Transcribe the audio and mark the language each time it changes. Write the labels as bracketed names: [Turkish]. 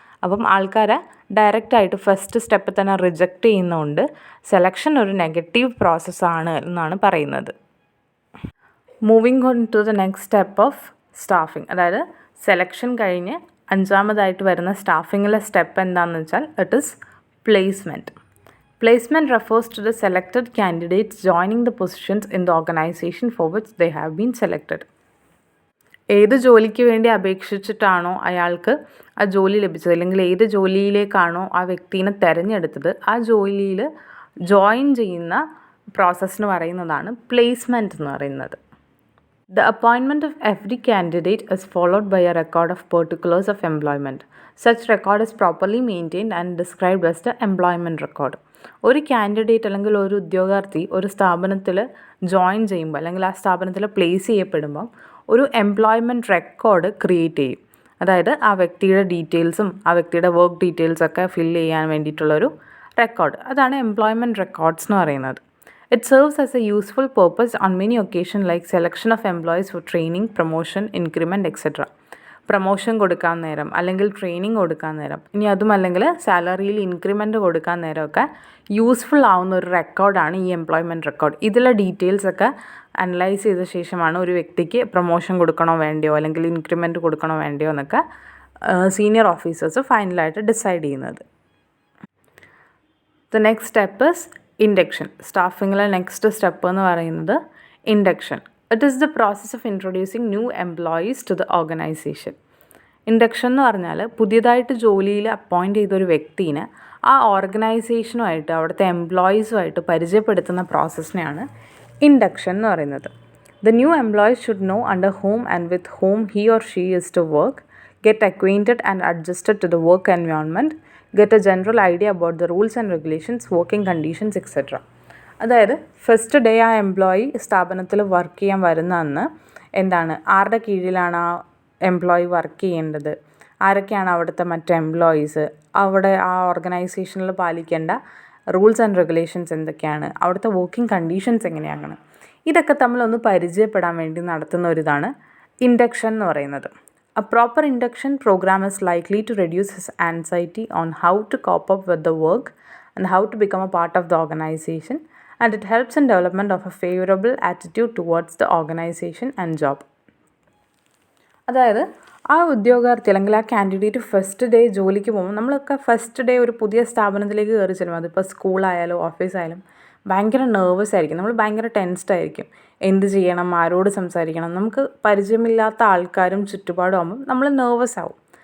[Malayalam] അപ്പം ആൾക്കാരെ ഡയറക്റ്റായിട്ട് ഫസ്റ്റ് സ്റ്റെപ്പിൽ തന്നെ റിജക്റ്റ് ചെയ്യുന്നതുകൊണ്ട് സെലക്ഷൻ ഒരു നെഗറ്റീവ് പ്രോസസ്സാണ് എന്നാണ് പറയുന്നത്. [English] Moving on to the next step of staffing. [Malayalam] അതായത് സെലക്ഷൻ കഴിഞ്ഞ് 5ാമതായിട്ട് വരുന്ന സ്റ്റാഫിങ്ങിലെ സ്റ്റെപ്പ് എന്താണെന്ന് വെച്ചാൽ [English] It is placement. Placement refers to the selected candidates joining the positions in the organization for which they have been selected. [Malayalam] ഏത് ജോലിക്ക് വേണ്ടി അപേക്ഷിച്ചിട്ടാണോ അയാൾക്ക് ആ ജോലി ലഭിച്ചത്, അല്ലെങ്കിൽ ഏത് ജോലിയിലേക്കാണോ ആ വ്യക്തിനെ തിരഞ്ഞെടുത്തത്, ആ ജോലിയിൽ ജോയിൻ ചെയ്യുന്ന പ്രോസസ്സിന് പറയുന്നതാണ് പ്ലേസ്മെൻറ്റ് എന്ന് പറയുന്നത്. [English] The appointment of every candidate is followed by a record of particulars of employment. Such record is properly maintained and described as the employment record. [Malayalam] ഒരു കാൻഡിഡേറ്റ് അല്ലെങ്കിൽ ഒരു ഉദ്യോഗാർത്ഥി ഒരു സ്ഥാപനത്തിൽ ജോയിൻ ചെയ്യുമ്പോൾ അല്ലെങ്കിൽ ആ സ്ഥാപനത്തിൽ പ്ലേസ് ചെയ്യപ്പെടുമ്പോൾ ഒരു എംപ്ലോയ്മെൻറ്റ് റെക്കോർഡ് ക്രിയേറ്റ് ചെയ്യും. അതായത് ആ വ്യക്തിയുടെ ഡീറ്റെയിൽസും ആ വ്യക്തിയുടെ വർക്ക് ഡീറ്റെയിൽസൊക്കെ ഫില്ല് ചെയ്യാൻ വേണ്ടിയിട്ടുള്ളൊരു റെക്കോർഡ്, അതാണ് എംപ്ലോയ്മെൻറ്റ് റെക്കോർഡ്സ് എന്ന് പറയുന്നത്. [English] It serves as a useful purpose on many occasions like selection of employees for training, promotion, increment, etc. [Malayalam] Promotion കൊടുക്കാൻ നേരം അല്ലെങ്കിൽ ട്രെയിനിങ് കൊടുക്കാൻ നേരം, ഇനി അതുമല്ലെങ്കിൽ സാലറിയിൽ ഇൻക്രിമെൻറ്റ് കൊടുക്കാൻ നേരമൊക്കെ യൂസ്ഫുൾ ആവുന്ന ഒരു റെക്കോർഡാണ് ഈ എംപ്ലോയ്മെൻറ്റ് റെക്കോർഡ്. ഇതിലെ ഡീറ്റെയിൽസൊക്കെ അനലൈസ് ചെയ്ത ശേഷമാണ് ഒരു വ്യക്തിക്ക് പ്രൊമോഷൻ കൊടുക്കണോ വേണ്ടയോ അല്ലെങ്കിൽ ഇൻക്രിമെൻറ്റ് കൊടുക്കണോ വേണ്ടയോ എന്നൊക്കെ സീനിയർ ഓഫീസേഴ്സ് ഫൈനലായിട്ട് ഡിസൈഡ് ചെയ്യുന്നത്. [English] The next step is induction. [Malayalam] സ്റ്റാഫിങ്ങിലെ next step എന്ന് പറയുന്നത് induction. [English] It is the process of introducing new employees to the organization. [Malayalam] Induction എന്ന് പറഞ്ഞാൽ പുതിയതായിട്ട് ജോലിയിൽ അപ്പോയിൻറ്റ് ചെയ്തൊരു വ്യക്തിനെ ആ ഓർഗനൈസേഷനുമായിട്ട് അവിടുത്തെ എംപ്ലോയീസുമായിട്ട് പരിചയപ്പെടുത്തുന്ന പ്രോസസ്സിനെയാണ് ഇൻഡക്ഷൻ എന്ന് പറയുന്നത്. [English] The new employees should know under whom and with whom he or she is to work, get acquainted and adjusted to the work environment, get a general idea about the rules and regulations, working conditions, etc. [Malayalam] അതായത് first day ആ employee സ്ഥാപനത്തിൽ work ചെയ്യാൻ വരുന്ന അന്ന് എന്താണ്, ആരുടെ കീഴിലാണ് ആ എംപ്ലോയി വർക്ക് ചെയ്യേണ്ടത്, ആരൊക്കെയാണ് അവിടുത്തെ മറ്റ് എംപ്ലോയീസ്, അവിടെ ആ ഓർഗനൈസേഷനിൽ പാലിക്കേണ്ട റൂൾസ് ആൻഡ് റെഗുലേഷൻസ് എന്തൊക്കെയാണ്, അവിടുത്തെ വർക്കിംഗ് കണ്ടീഷൻസ് എങ്ങനെയാണ്, ഇതൊക്കെ തമ്മിലൊന്ന് പരിചയപ്പെടാൻ വേണ്ടി നടത്തുന്ന ഒരിതാണ് ഇൻഡക്ഷൻ എന്ന് പറയുന്നത്. [English] A proper induction program is likely to reduce his anxiety on how to cope up with the work and how to become a part of the organization, and it helps in development of a favorable attitude towards the organization and job. [Malayalam] അതായത് ആ ഉദ്യോഗാർത്ഥി അല്ലെങ്കിൽ ആ candidate first day ജോലിക്ക് പോകുമ്പോൾ നമ്മളൊക്കെ first day ഒരു പുതിയ സ്ഥാപനത്തിലേക്ക് കയറി ചെല്ലും, അതിപ്പോൾ സ്കൂളായാലും ഓഫീസായാലും ഭയങ്കര നെർവസ് ആയിരിക്കും, നമ്മൾ ഭയങ്കര ടെൻസ്ഡ് ആയിരിക്കും. എന്ത് ചെയ്യണം, ആരോട് സംസാരിക്കണം, നമുക്ക് പരിചയമില്ലാത്ത ആൾക്കാരും ചുറ്റുപാടും ആകുമ്പം നമ്മൾ നെർവസ് ആവും.